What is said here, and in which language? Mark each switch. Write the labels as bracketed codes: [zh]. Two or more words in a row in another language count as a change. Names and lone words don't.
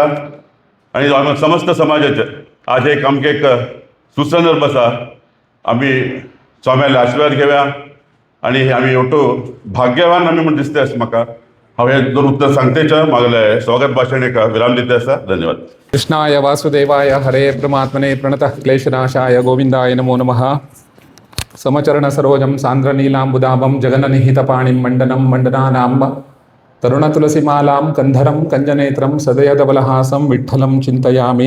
[kok] आनी आमी समस्त समाजाचे आज एक आमकां एक सुसंदर्भ आसा. आमी स्वाम्याले आशिर्वाद घेवया आनी आमी ओटू भाग्यवान आमी म्हण दिसता आसा म्हाका. हांव हे दोन उतर सांगतेच्या मागले स्वागत भाशण एक विराम दिता आसा. धन्यवाद. [sa] कृष्णाय वासुदेवाय हरे परमात्मने प्रणतः क्लेशनाशाय गोविंदाय नमो नमः. समचरण सरोजं सान्द्रनीलाम्बुदाभं जगन्निहितपाणिं मण्डनं मण्डनानां तरुणतुलसीमालां कन्धरं कञ्जनेत्रं सदयदबलहासं विठ्ठलं चिन्तयामि.